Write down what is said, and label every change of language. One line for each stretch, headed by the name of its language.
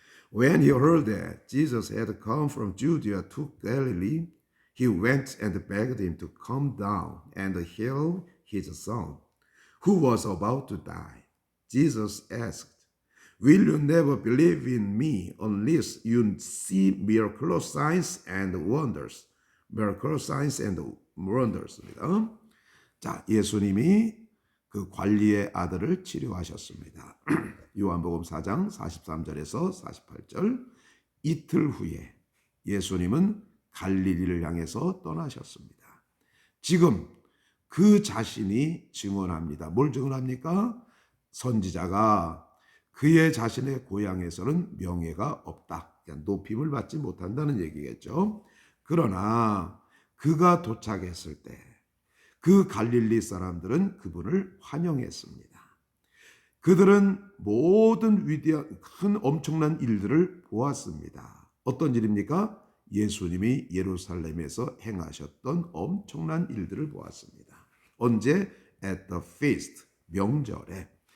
English: When he heard that Jesus had come from Judea to Galilee, he went and begged him to come down and heal his son, who was about to die. Jesus asked, "Will you never believe in me unless you see miraculous signs and wonders?" Miraculous signs and wonders
Korean: 입니다. 자, 예수님이 그 관리의 아들을 치료하셨습니다. 요한복음 4장 43절에서 48절. 이틀 후에 예수님은 갈릴리를 향해서 떠나셨습니다. 지금 그 자신이 증언합니다. 뭘 증언합니까? 선지자가 그의 자신의 고향에서는 명예가 없다. 그러니까 높임을 받지 못한다는 얘기겠죠. 그러나 그가 도착했을 때 그 갈릴리 사람들은 그분을 환영했습니다. 그들은 모든 위대한 큰 엄청난 일들을 보았습니다. 어떤 일입니까? 예수님이 예루살렘에서 행하셨던 엄청난 일들을 보았습니다. 언제?
English: At the feast,
Korean: 명절에.